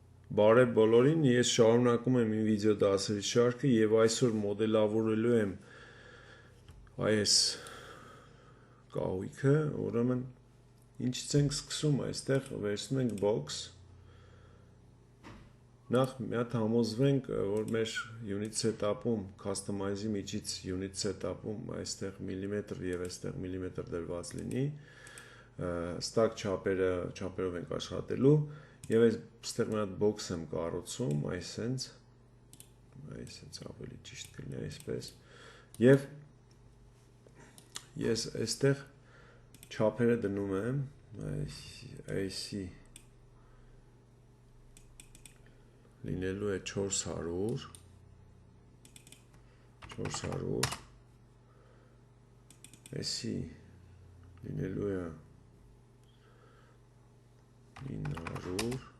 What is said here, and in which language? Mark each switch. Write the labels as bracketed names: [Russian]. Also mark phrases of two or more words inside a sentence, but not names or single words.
[Armenian] Բարև բոլորին, ես շարունակում եմ իմ վիդեո դասերի շարքը եւ այսօր մոդելավորելու եմ այս կահույքը, ուրեմն ինչից ենք սկսում, այստեղ վերցնում ենք box, նախ մի հատ համոզվենք, որ մեր [English] unit setup- [Armenian] ում, customize-ի միջից [English] unit setup- [Armenian] ում այստեղ millimetr եւ այստեղ millimetr դրված լինի, stack չափերով ենք աշխատելու Եվ այստեղ մի հատ box եմ կառուցում, այսենց ավելի ճիշտ կլինի այսպես, և ես այստեղ չափերը դնում եմ, այսի լինելու է 400, այսի լինելու է 900